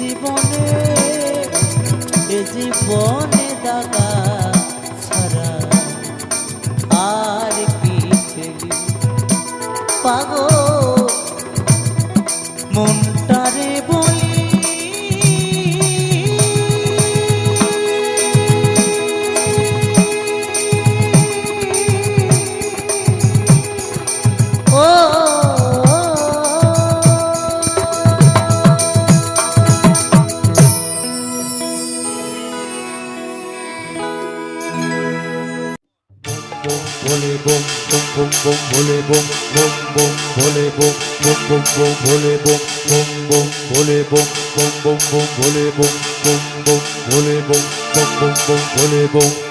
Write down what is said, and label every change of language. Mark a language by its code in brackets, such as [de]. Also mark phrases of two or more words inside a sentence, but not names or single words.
[bn] জীবনে দাগা ছাড়া আর কি পেলি পাগল মনটারে বলি ও [hi] भोले बम बम बम बम भोले बम बम बम भोले बम बम बम बम भोले बम बम बम भोले बम बम बम बम भोले बम बम बम भोले बम बम बम बम भोले बम